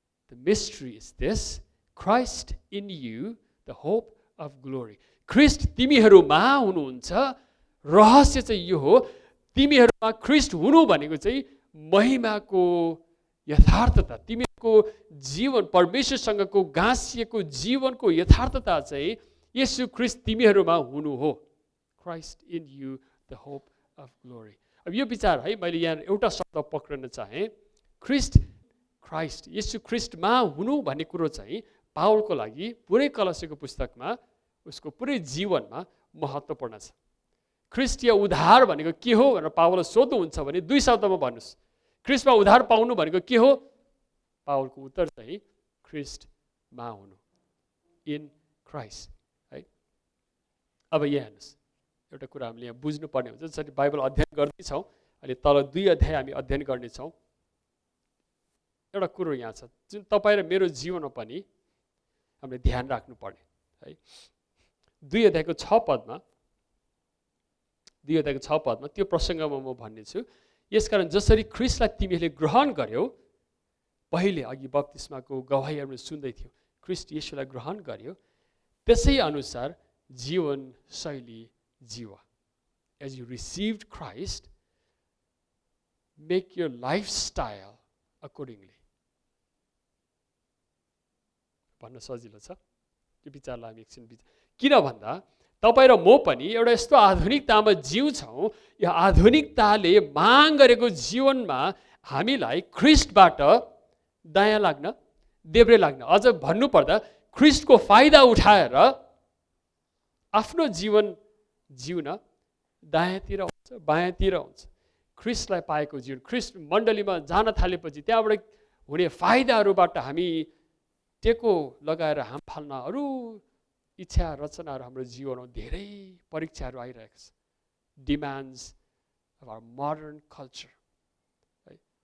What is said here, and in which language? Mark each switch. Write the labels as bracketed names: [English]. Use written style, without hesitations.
[English] The mystery is this, Christ in you, the hope of glory. [Nepali] ख्रिस्ट तिमीहरूमा हुनुहुन्छ, रहस्य चाहिँ यो हो, तिमीहरूमा ख्रिस्ट हुनु भनेको चाहिँ महिमाको यथार्थता, तिमीहरूको जीवन परमेश्वरसँगको गाँसिएको जीवनको यथार्थता चाहिँ येशू ख्रिस्ट तिमीहरूमा हुनु हो। [English] Christ in you, the hope of glory. [Nepali] अब यो विचार है, मैले यहाँ एउटा शब्द पक्रन चाहेँ, ख्रिस्ट येशू ख्रिस्टमा हुनु भन्ने कुरो चाहिँ पावलको लागि पुरै कलसीको पुस्तकमा उसको पुरै जीवनमा महत्त्वपूर्ण छ। ख्रिस्टीय उद्धार भनेको के हो भनेर पावलले सोध्नुहुन्छ भने 2 शब्दमा भन्नुहोस्, ख्रिस्टमा उद्धार पाउनु भनेको के हो? पावलको उत्तर चाहिँ ख्रिस्टमा हुनु, [English] in Christ [Nepali] है। अब यहाँ हेर्नुहोस्, एउटा कुरा हामीले यहाँ बुझ्नुपर्ने हुन्छ। जसरी बाइबल अध्ययन गर्दैछौँ, अहिले तल 2 अध्याय हामी अध्ययन गर्नेछौँ। एउटा कुरो यहाँ छ जुन तपाईँ र मेरो जीवनमा पनि हामीले ध्यान राख्नुपर्ने है। 2 अध्यायको 6 पदमा त्यो प्रसङ्गमा म भन्नेछु, यसकारण जसरी ख्रिस्टलाई तिमीहरूले ग्रहण गर्यौ, पहिले अघि बप्तिस्माको गवाही हामीले सुन्दै थियौँ, ख्रिस्ट येशूलाई ग्रहण गर्यो, त्यसै अनुसार जीवन शैली जीव। [English] As you received Christ, make your lifestyle accordingly. [Nepali] भन्न सजिलो छ, त्यो विचारलाई हामी एकछिन किन भन्दा तपाईँ र म पनि एउटा यस्तो आधुनिकतामा जिउँछौँ, यो आधुनिकताले माग गरेको जीवनमा हामीलाई ख्रिस्टबाट दायाँ लाग्न, देब्रे लाग्न, अझ भन्नुपर्दा ख्रिस्टको फाइदा उठाएर आफ्नो जीवन जिउन दायाँतिर हुन्छ, बायाँतिर हुन्छ। ख्रिस्टलाई पाएको जीवन, ख्रिस्ट मण्डलीमा जान थालेपछि त्यहाँबाट हुने फाइदाहरूबाट हामी टेको लगाएर हाम फाल्न अरू इच्छा रचनाहरू हाम्रो जीवनमा धेरै परीक्षाहरू आइरहेको छ। [English] Demands of our modern culture है।